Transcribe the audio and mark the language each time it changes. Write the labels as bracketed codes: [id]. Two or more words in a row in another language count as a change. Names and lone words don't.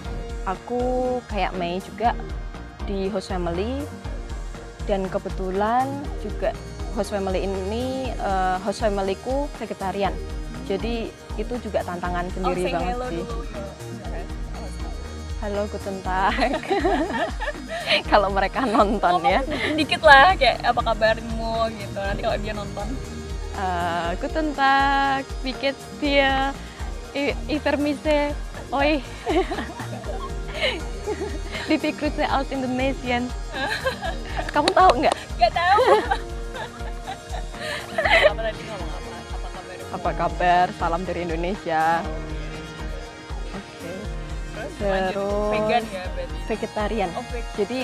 [id] Aku kayak Mei juga di [en] host family, [id] dan kebetulan juga [en] host family [id] ini [en] host familyku [id] vegetarian. Jadi itu juga tantangan sendiri banget sih. Halo, [de] guten Tag. [id] Kalau mereka nonton ya. Dikit lah, kayak apa kabarmu gitu. Nanti kalau dia nonton. [de] Guten Tag, wie geht's dir? Ich vermisse euch. [id] Vivi Cruznya [de] aus Indonesian. [id] Kamu tahu nggak? Nggak tahu. Apa tadi ngomong apa? Apa kabar? Apa kabar? Salam dari Indonesia. Oke. Lanjut. Terus Vegan ya berarti. vegetarian. Oh, Jadi